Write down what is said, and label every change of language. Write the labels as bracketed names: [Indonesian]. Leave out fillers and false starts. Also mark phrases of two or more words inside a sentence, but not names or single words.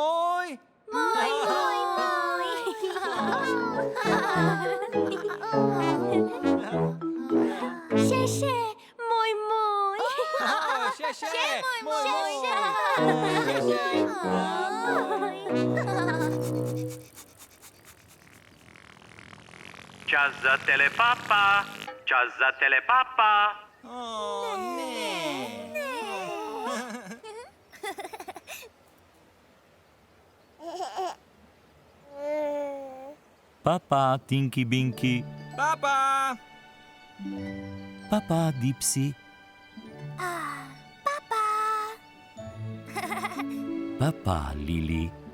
[Slovenian] Še, moj. Še, moj. Čas za telepapa, čas za telepapa. Papa, Tinky Binky. Papa. Papa, Dipsy. Papa, Lili.